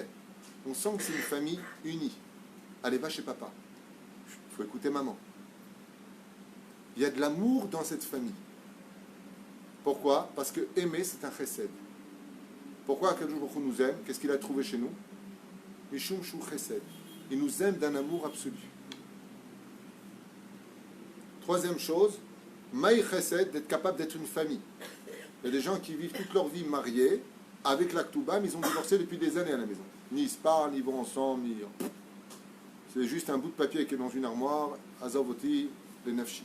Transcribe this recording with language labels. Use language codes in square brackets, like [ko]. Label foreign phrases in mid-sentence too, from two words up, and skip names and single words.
[fr] On sent que c'est une famille unie. Allez, va chez papa. Il faut écouter maman. Il y a de l'amour dans cette famille. Pourquoi? Parce que aimer, c'est un chesed. Pourquoi Akadosh Baruch Hu nous aime? Qu'est-ce qu'il a trouvé chez nous? [he] משום שהוא חסד. [fr] Il nous aime d'un amour absolu. Troisième chose, [he] מאי חסד, [fr] d'être capable d'être une famille. Il y a des gens qui vivent toute leur vie mariés, avec la Ktouba, mais ils ont divorcé depuis des années à la maison. Ni ils se parlent, ni ils vont ensemble, ni... C'est juste un bout de papier qui est dans une armoire, [he] עזבותי, לנפשי.